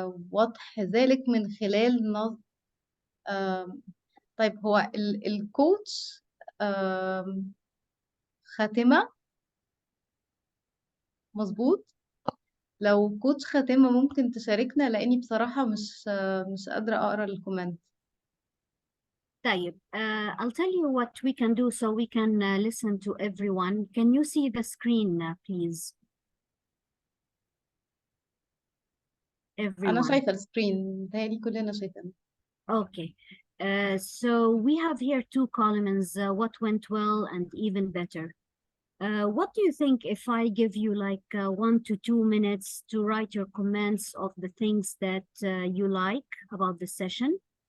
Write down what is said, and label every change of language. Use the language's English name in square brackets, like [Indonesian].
[Arabic] وضح ذلك من خلال طيب هو الكوتش خاتمة مظبوط. لو كوتش خاتمة ممكن تشاركنا، لاني بصراحة مش قادرة اقرا الكومنت. [English] طيب, I'll tell you what we can do so we can listen to everyone. Can you see the screen, please? [Arabic] انا [English] Everyone. [Arabic] شايفة السكرين، متهيألي كلنا شايفينه. [English] Okay. So we have here two columns, what went well and even better. What do you think if I give you like 1 to 2 minutes to write your comments of the things that you like about the session?